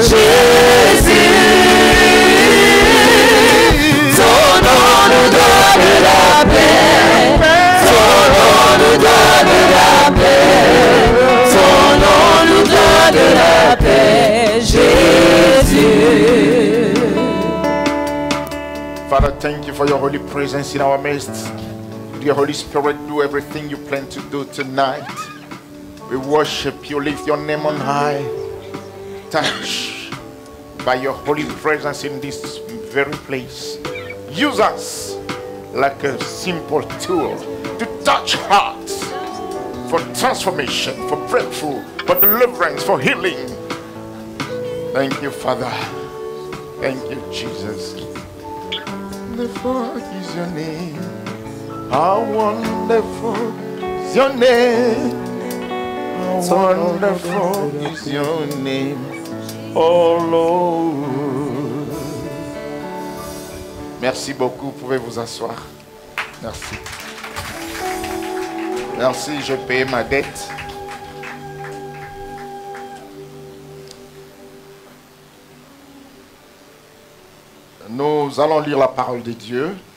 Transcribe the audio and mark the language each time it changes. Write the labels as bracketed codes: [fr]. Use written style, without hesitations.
[fr] Jésus. Ton nom nous donne la paix. Ton nom nous donne la paix. Ton nom nous donne la paix. Jésus. [en] Father, thank you for your holy presence in our midst. Dear Holy Spirit, do everything you plan to do tonight. We worship you, lift your name on high. Touch by your holy presence in this very place. Use us like a simple tool to touch hearts for transformation, for breakthrough, for deliverance, for healing. Thank you, Father. Thank you, Jesus. Wonderful is your name. How wonderful is your name. How wonderful is your name, oh Lord. [fr] Merci beaucoup. Vous pouvez vous asseoir. Merci. Merci, j'ai payé ma dette. Nous allons lire la parole de Dieu.